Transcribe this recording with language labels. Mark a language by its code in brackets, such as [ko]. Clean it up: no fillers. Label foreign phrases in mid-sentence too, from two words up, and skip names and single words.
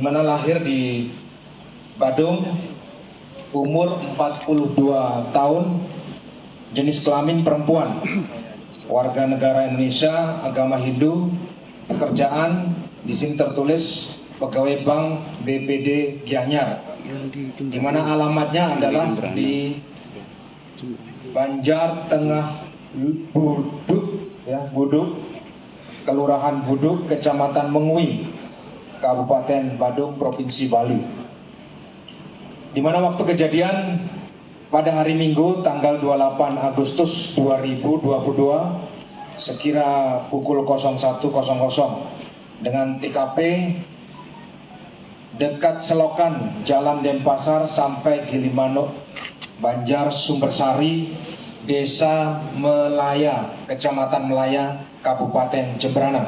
[id] mana lahir di Badung, umur 42 tahun, jenis kelamin perempuan, warga negara Indonesia, agama Hindu, pekerjaan di sini tertulis pegawai bank BPD Gianyar, di mana alamatnya adalah di Banjar Tengah Buduk, Kelurahan Buduk, Kecamatan Mengui, Kabupaten Badung, Provinsi Bali. Di mana waktu kejadian pada hari Minggu tanggal 28 Agustus 2022 sekira pukul 01.00 dengan TKP dekat selokan Jalan Denpasar sampai Gilimanuk, Banjar Sumbersari, Desa Melaya, Kecamatan Melaya, Kabupaten Jembrana.